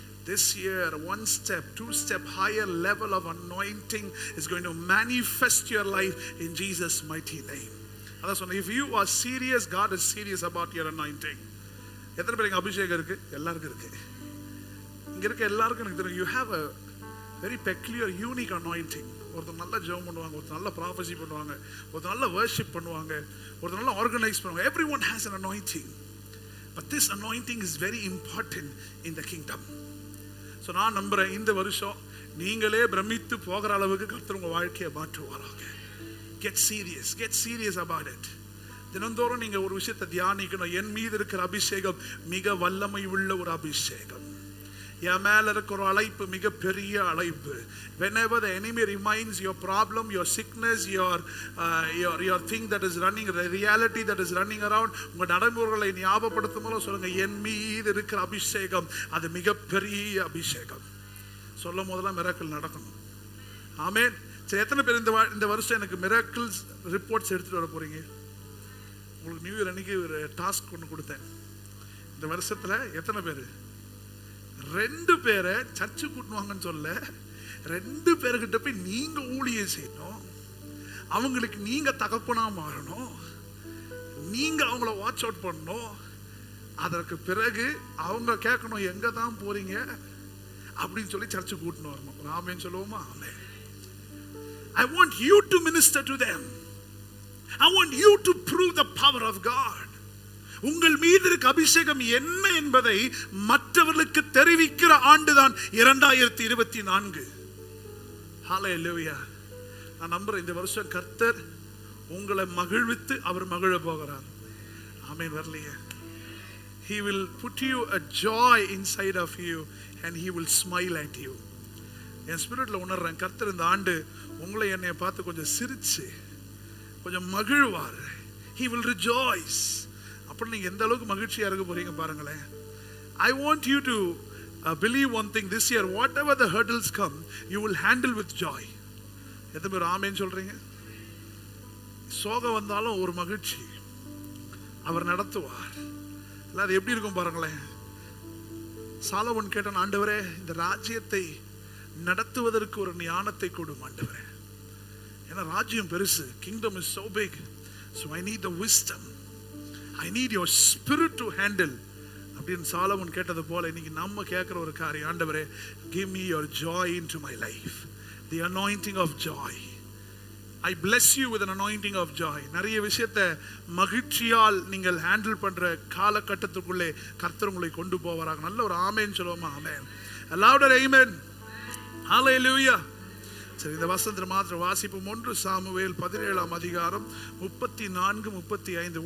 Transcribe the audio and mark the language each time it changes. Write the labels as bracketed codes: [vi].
[en] This year, one step, two step higher level of anointing is going to manifest your life in Jesus' mighty name. [ta] அதான் சொன்னேன், [en] if you are serious, God is serious about your anointing. [ta] எத்தனை பேருக்கு அபிஷேகம் இருக்கு? எல்லாருக்கும் இருக்கு. இங்க இருக்க எல்லாருக்கும் எனக்கு தெரியும், [en] you have a very peculiar, unique anointing. [ta] ஒருத்தர் நல்லா ஜெபம் பண்ணுவாங்க, ஒருத்தர் நல்லா ப்ராஃபஸி பண்ணுவாங்க, ஒருத்தர் நல்லா வர்ஷிப் பண்ணுவாங்க, ஒருத்தர் நல்லா ஆர்கனைஸ் பண்ணுவாங்க. [en] Everyone has an anointing. But this anointing is very important in the kingdom. [ta] So நான் நம்புறேன் இந்த வருஷம் நீங்களே பிரமித்து போகிற அளவுக்கு கர்த்தர் உங்க வாழ்க்கையை மாற்றுவாராக. [en] Get serious about it. [ta] தினந்தோறும் நீங்க ஒரு விஷயத்தை தியானிக்கணும். என் மீது இருக்கிற அபிஷேகம் மிக வல்லமை உள்ள ஒரு அபிஷேகம். என் மேல இருக்கிற அழைப்பு மிக பெரிய அழைப்பு. [en] Whenever the enemy reminds your problem, your sickness, your thing that is running, the reality that is running around, [ta] உங்க நடைமுறைகளை ஞாபகப்படுத்தும் போது சொல்லுங்க, என் மீது இருக்கிற அபிஷேகம் அது மிக பெரிய அபிஷேகம். சொல்லும் போதெல்லாம் மிராக்கிள் நடக்கணும். ஆமென். சரி, எத்தனை பேர் இந்த வருஷம் எனக்கு மிராக்கிள்ஸ் ரிப்போர்ட்ஸ் எடுத்துட்டு வர போறீங்க? உங்களுக்கு நியூ இயர் அன்னைக்கு ஒரு டாஸ்க் ஒன்று கொடுத்தேன். இந்த வருஷத்துல எத்தனை பேர் 2 பேரை சர்ச்சு கூட்டுவாங்கன்னு சொல்ல, 2 பேர்கிட்ட போய் நீங்க ஊழியம் செய்யணும், அவங்களுக்கு நீங்க தகப்பனா மாறணும், நீங்க அவங்கள வாட்ச் அவுட் பண்ணணும். அதற்கு பிறகு அவங்க கேட்கணும் எங்க தான் போறீங்க அப்படின்னு சொல்லி சர்ச்சு கூட்டின்னு வரணும். ஆமென் சொல்லுவோமா? ஆமென். [en] I want you to minister to them. I want you to prove the power of God. [ta] உங்கள் மீது இருக்க அபிஷேகம் என்ன என்பதை மற்றவர்களுக்கு தெரிவிக்கிற ஆண்டுதான் 2024. ஹல்லேலூயா. நான் நம்புறேன் இந்த வருஷம் கர்த்தர் உங்களை மகிழ்வித்து அவர் மகிழ போகிறார். ஆமென். வரலையே. [en] He will put you a joy inside of you and he will smile at you. [ta] என் ஸ்பிரிட்ல உணர்றேன், கர்த்தர் இந்த ஆண்டு உங்களை என்னைய பார்த்து கொஞ்சம் சிரிச்சு கொஞ்சம் மகிழ்வார். [en] He will rejoice. [ta] அப்ப நீங்க எந்த அளவுக்கு மகிழ்ச்சியா இருக்க போறீங்க பாருங்களேன். [en] I want you to believe one thing this year, whatever the hurdles come, you will handle with joy. [ta] எத்தனை பேர் ஆமென் சொல்றீங்க? சோகம் வந்தாலும் ஒரு மகிழ்ச்சி, அவர் நடத்துவார். அது எப்படி இருக்கும் பாருங்களேன். சாலமோன் கேட்டான், ஆண்டவரே இந்த ராஜ்யத்தை நடத்துவதற்கு ஒரு ஞானத்தை கொடும் ஆண்டவரே. ஏன்னா ராஜ்யம் பெருசு, [en] kingdom is so big, so I need the wisdom, I need your spirit to handle. [ta] அப்படின்னு சாலமோன் கேட்டது போல இன்னைக்கு நம்ம கேட்கிற ஒரு காரியம், ஆண்டவரே [en] give me your joy into my life, the anointing of joy. I bless you with an anointing of joy. [ta] நிறைய விஷயத்தை மகிழ்ச்சியால் நீங்கள் ஹேண்டில் பண்ற காலகட்டத்துக்குள்ளே கர்த்தர் உங்களை கொண்டு போவாராக. நல்ல ஒரு ஆமென் சொல்லுவோமா? ஆமென். [en] A louder amen. Hallelujah. [ta] சரி, இந்த வசனத்தை மாத்திரம் வாசிப்போம். 1 சாமுவேல் 17ஆம் அதிகாரம் 34 35.